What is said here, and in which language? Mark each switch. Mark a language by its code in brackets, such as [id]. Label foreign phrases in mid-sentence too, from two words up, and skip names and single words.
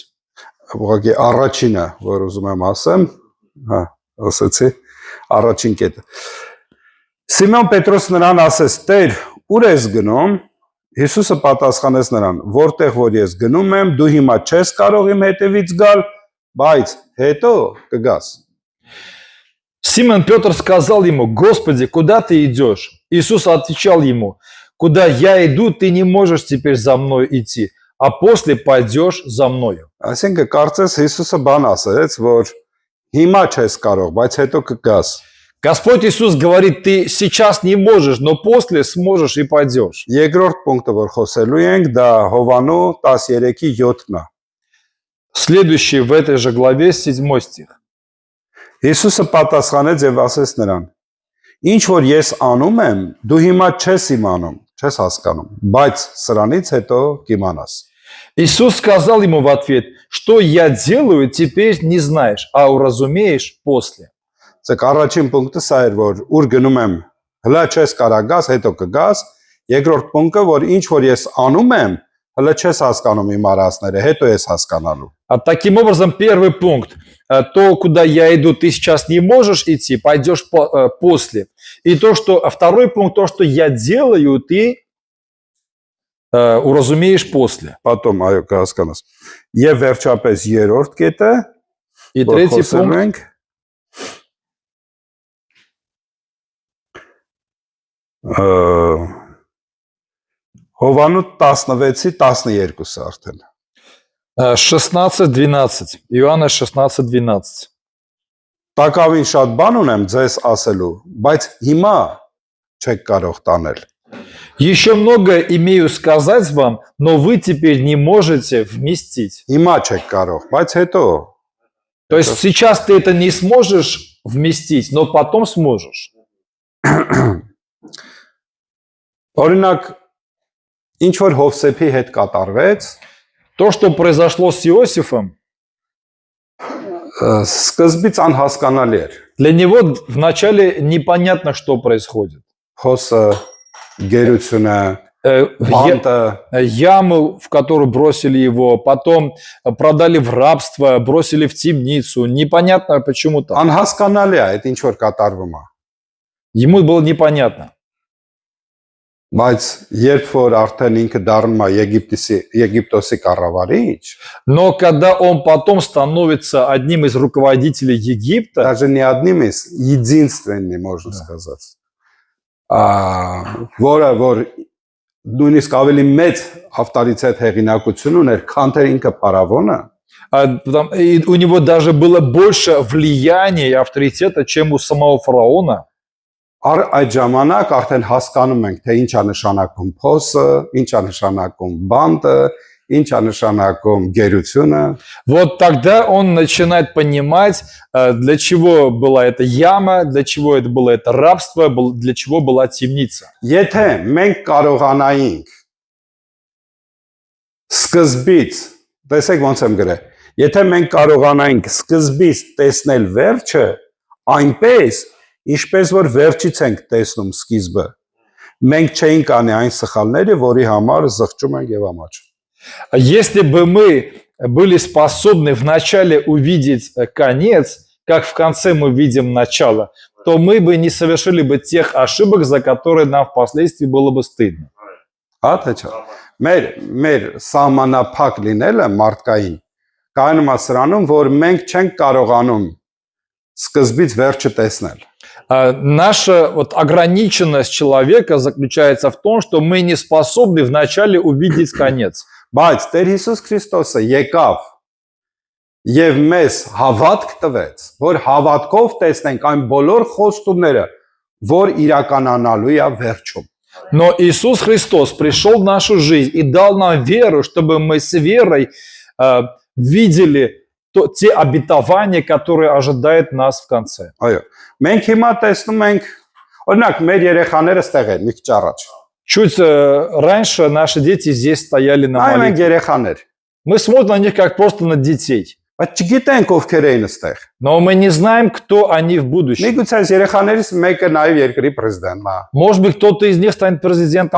[hy] Ուղղակի առաջինը, որ ուզում եմ ասեմ, ասացի, առաջին կետը։ Սիմոն Պետրոս նրան ասեց. «Տեր, ուր ես գնում»։ Հիսուսը պատասխանեց նրան. «Որտեղ որ ես գնում եմ, դու հիմա չես կարող իմ հետևից գալ, բայց հետո կգաս»։ [ru] Симон Петр сказал ему: «Господи, куда ты идешь?» Иисус отвечал ему: «Куда я иду, ты не можешь теперь за мной идти, а после пойдешь за мною». [hy] Այսինքն կարծես Հիսուսը բան ասեց, որ հիմա չես կարող, բայց հետո կգաս։ [ru] Господь Иисус говорит: ты сейчас не можешь, но после сможешь и пойдешь. [hy] Երկրորդ պունկտը, որ խոսելու ենք, դա Հովանու 13:7-ն է։ [ru] Следующий в этой же главе 7 стих. [hy] Հիսուսը պատասխանեց եւ ասեց նրան. «Ինչ որ ես անում եմ, դու հիմա չես իմանում, չես հասկանում, բայց սրանից հետո կիմանաս»։ [ru] Иисус сказал ему в ответ: «Что я делаю, теперь не знаешь, а уразумеешь после». [hy] Ձեկ առաջին պունկտը սա էր, որ ուր գնում եմ, հլա չես կարող գաս, հետո կգաս։ Երկրորդ պունկտը, որ ինչ որ ես անում եմ, հլա չես հասկանում իմ արածները, հետո ես հասկանալու։ [ru] Таким образом, первый пункт: то, куда я иду, ты сейчас не можешь идти, пойдешь после. И второй пункт, то, что я делаю, ты уразумеешь после. Потом, [hy] այո, կհասկանաս։ Եվ վերջապես երրորդ կետը, [ru] И третий пункт. [hy] Հովանու 16:12-ը արդեն։ [ru] 16:12. Иоанна 16:12. [hy] Տակավին շատ բան ունեմ ձեզ ասելու, բայց հիմա չեք կարող տանել։ [ru] Еще много имею сказать вам, но вы теперь не можете вместить. [hy] Հիմա չեք կարող, բայց հետո [ru] То есть сейчас ты это не сможешь вместить, но потом сможешь. [hy] օրինակ ինչ որ Հովսեփի հետ կատարվեց, [ru] То, что произошло с Иосифом, [hy] սկզբից անհասկանալի էր։ [ru] для него вначале непонятно, что происходит. [hy] Խոսը, գերությունը, [ru] В [hy] բանտը, [ru] яму, в которую бросили его, потом продали в рабство, бросили в темницу. Непонятно почему так. [hy] անհասկանալի է այդ ինչ որ կատարվում է։ [ru] Ему было непонятно. [hy] Բայց երբ որ արդեն ինքը դառնում է Եգիպտոսի կառավարիչ, [ru] Но когда он потом становится одним из руководителей Египта, даже не одним из, единственным, можно сказать, [hy] որ նույնիսկ ավելի մեծ ավտորիտետ հեղինակություն ուներ, քան թե ինքը փարավոնը, [ru] и у него даже было больше влияния и авторитета, чем у самого фараона, [hy] այդ ժամանակ արդեն հասկանում ենք, թե ինչ է նշանակում փոսը, ինչ է նշանակում բանտը, ինչ է նշանակում գերությունը, [ru] вот тогда он начинает понимать, для чего была эта яма, для чего это было это рабство, для чего была темница. [hy] Եթե մենք կարողանայինք սկզբից, տեսեք ոնց եմ գրել, եթե մենք կարողանայինք սկզբից տեսնել վերջը, այնպես, ինչպես որ վերջից ենք տեսնում սկիզբը, մենք չէինք անի այն սխալները, որի համար զղջում ենք եւ ամաչում։ [ru] Если бы мы были способны вначале увидеть конец, как в конце мы видим начало, то мы бы не совершили бы тех ошибок, за которые нам впоследствии было бы стыдно. [hy] Հա թե չէ։ Մեր սահմանափակ լինելը մարդկային կայանում է սրանում, որ մենք չենք կարողանում սկզբից վերջը տեսնել։ [ru] Наша вот ограниченность человека заключается в том, что мы не способны вначале увидеть конец. [hy] Բայց Տեր Հիսուս Քրիստոսը եկավ եւ մեզ հավատք տվեց, որ հավատքով տեսնենք այն բոլոր խոստումները, որ իրականանալու է վերջում։ [ru] Но Иисус Христос пришел в нашу жизнь и дал нам веру, чтобы мы с верой видели те обетования, которые ожидают нас в конце. [hy] Այո։ Մենք հիմա տեսնում ենք, օրինակ մեր երեխաները ստեղ են, մի քիչ առաջ։ [ru] Чуть раньше наши дети здесь стояли на [hy] Այ մենք [ru] молитве. [hy] երեխաներ, [ru] Мы смотрим на них как просто на детей. [hy] բայց չգիտենք ովքեր էին ստեղ։ [ru] Но мы не знаем, кто они в будущем. [hy] Միգուցե այս երեխաներից մեկը նաև երկրի պրեզիդենտն է, [ru] Может быть, кто-то из них станет президентом